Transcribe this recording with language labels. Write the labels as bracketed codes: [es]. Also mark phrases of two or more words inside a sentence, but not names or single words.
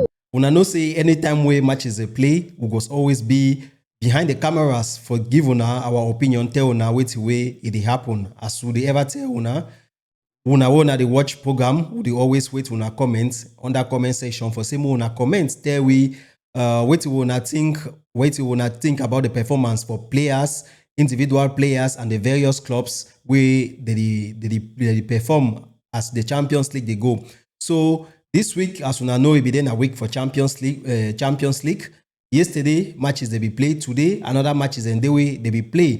[pcm] Una know say anytime we matches a play, we go always be behind the cameras for give una our opinion, tell una wetin way it dey happen. As we dey ever tell una dey watch program, we dey always wait una comment under comment section for say make una comment tell we wetin una think about the performance for players, individual players and the various clubs wey they perform as the Champions League they go. So this week, as una know, it be then a week for Champions League. Yesterday, matches they be played. Today, another matches and they be play.